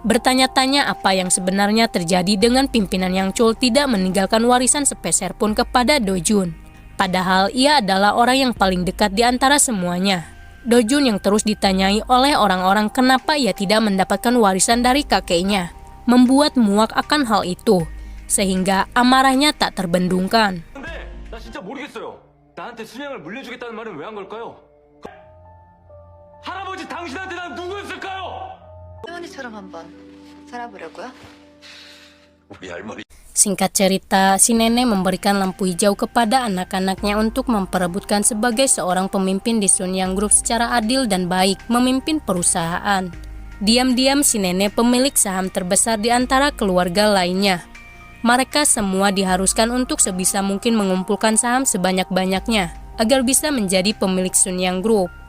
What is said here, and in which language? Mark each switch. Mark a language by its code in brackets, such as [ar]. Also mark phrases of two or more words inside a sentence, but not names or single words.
[id] Bertanya-tanya apa yang sebenarnya terjadi dengan pimpinan Yang Chul tidak meninggalkan warisan sepeser pun kepada Dojun. Padahal ia adalah orang yang paling dekat di antara semuanya. Dojun yang terus ditanyai oleh orang-orang kenapa ia tidak mendapatkan warisan dari kakeknya, membuat muak akan hal itu, sehingga amarahnya tak terbendungkan. [ko] 나 진짜 모르겠어요. 나한테 순양을 물려주겠다는 말은 왜 한 걸까요? 할아버지 당신한테 난 누구였을까요? 할머니처럼 한번 살아보려고요? 우리 할머니. [id] Singkat cerita, si nenek memberikan lampu hijau kepada anak-anaknya untuk memperebutkan sebagai seorang pemimpin di Sunyang Group secara adil dan baik memimpin perusahaan. Diam-diam si nenek pemilik saham terbesar di antara keluarga lainnya. Mereka semua diharuskan untuk sebisa mungkin mengumpulkan saham sebanyak-banyaknya agar bisa menjadi pemilik Sunyang Group.